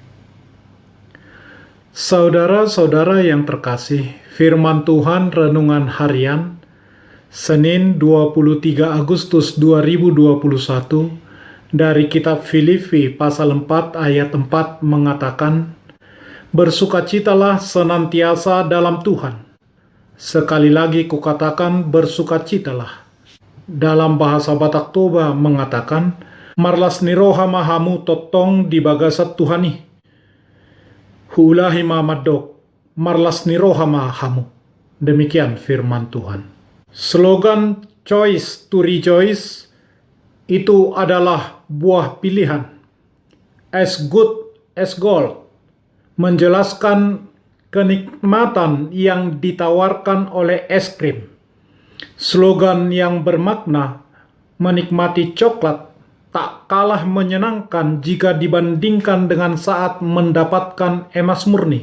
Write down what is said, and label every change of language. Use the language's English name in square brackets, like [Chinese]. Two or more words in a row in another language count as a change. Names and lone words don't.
[Indonesian] Saudara-saudara yang terkasih, firman Tuhan renungan harian Senin 23 Agustus 2021 dari kitab Filipi pasal 4 ayat 4 mengatakan, "Bersukacitalah senantiasa dalam Tuhan. Sekali lagi kukatakan bersukacitalah." Dalam bahasa Batak Toba mengatakan, [Batak Toba] "Marlas niroha mahamu totong di bagasat Tuhani. Huulahi mamadok, marlas niroha mahamu." [Indonesian] Demikian firman Tuhan. Slogan [English] Choice to Rejoice [Indonesian] itu adalah buah pilihan. [English] As good as gold, [Indonesian] menjelaskan kenikmatan yang ditawarkan oleh es krim. Slogan yang bermakna menikmati coklat tak kalah menyenangkan jika dibandingkan dengan saat mendapatkan emas murni.